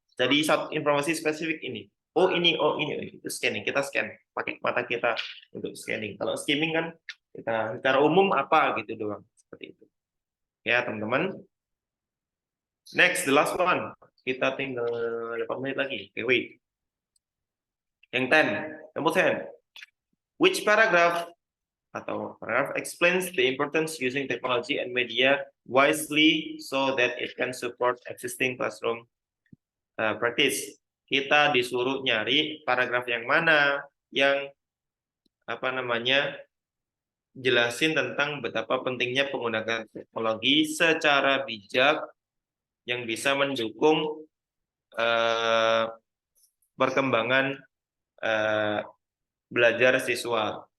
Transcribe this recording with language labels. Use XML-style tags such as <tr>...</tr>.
<id>Jadi satu informasi spesifik ini. Oh ini itu scanning. Kita scan pakai mata kita untuk scanning. Kalau skimming kan kita secara umum apa gitu doang, seperti itu. Ya teman-teman.</id> <en>Next, the last one.</en> <id>Kita tinggal 8 menit lagi.</id> <en>Okay, wait. Yang 10, number 10. Which paragraph atau paragraph explains the importance using technology and media wisely so that it can support existing classroom practice.</en> <id>Kita disuruh nyari paragraf yang mana yang apa namanya jelasin tentang betapa pentingnya penggunaan teknologi secara bijak yang bisa mendukung perkembangan belajar siswa.</id>